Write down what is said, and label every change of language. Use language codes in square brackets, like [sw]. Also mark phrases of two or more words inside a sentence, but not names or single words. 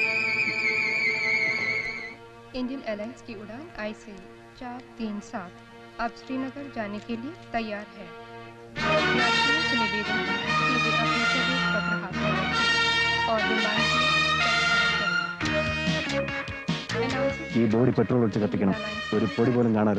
[hi] इंडियन एयरलाइंस की उड़ान IC 437 अब श्रीनगर जाने के लिए तैयार है। यात्रियों से निवेदन है कि वे अपने प्रवेश पत्र हाथ में रखें और विमान की [ml] ഈ ബോഡി പെട്രോൾ ഒഴിച്ച് കത്തിക്കണം. ഒരു പൊടി പോലും കാണരുത്.